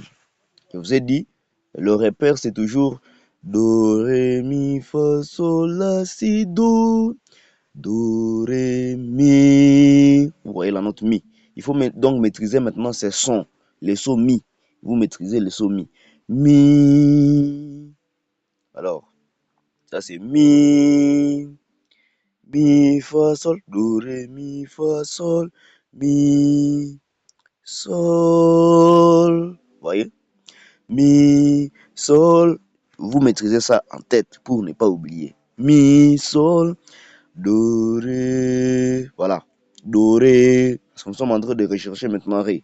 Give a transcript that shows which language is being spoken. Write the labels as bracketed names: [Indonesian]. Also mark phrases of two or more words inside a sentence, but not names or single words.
[French] Je vous ai dit, le repère, c'est toujours Do, Ré, Mi, Fa, Sol, La, Si, Do. Do, Ré, Mi. Vous voyez la note Mi. Il faut donc maîtriser maintenant ces sons. Les sons Mi. Vous maîtrisez les sons Mi. Mi. Alors, ça c'est Mi. Mi, Fa, Sol. Do, Ré, Mi, Fa, Sol. Mi. Sol. Vous voyez? Mi, Sol. Vous maîtrisez ça en tête pour ne pas oublier. Mi, Sol. Do, Ré. Voilà. Do, Ré. Parce que nous sommes en train de rechercher maintenant Ré.